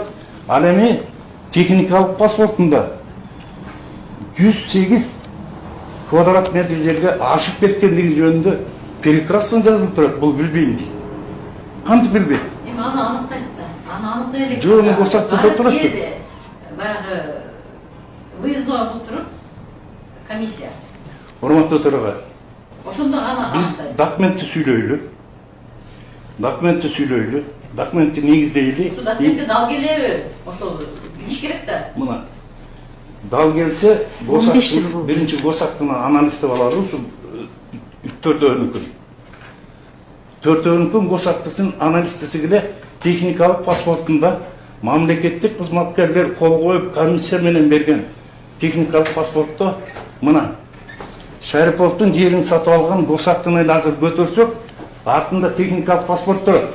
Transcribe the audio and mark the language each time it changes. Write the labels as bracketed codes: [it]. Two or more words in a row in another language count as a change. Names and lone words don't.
[ky] Ал эми техникалык паспортунда 108 квадрат метр жерге ашып кеткендиги жөнүндө прекрасно жазылып турат. Бул билбейм дейт. Кантип билбейт? Эми аны аныктайт да. Аны аныктай элек. Жөн госактыда турат. Баягы выездной болуп туруп, комиссия. Урматтуу төраға, Ошондо ана біз документті сүйлөйлү, документті негиздейли. Ошо документти дал келеби? Ошол билиш керек да. Мына дал келсе, биринчи госактын анализдеп алалы, ушу 4-өнүкүн. 4-өнүкүн госактысын анализдесе келе техникалык паспортунда мамлекеттик кызматкерлер кол коюп комиссия менен берген техникалык паспортто мына Шариповдун жерин сатып алган госактын эле азыр көтөрсөк, артында техникалык паспорт турат.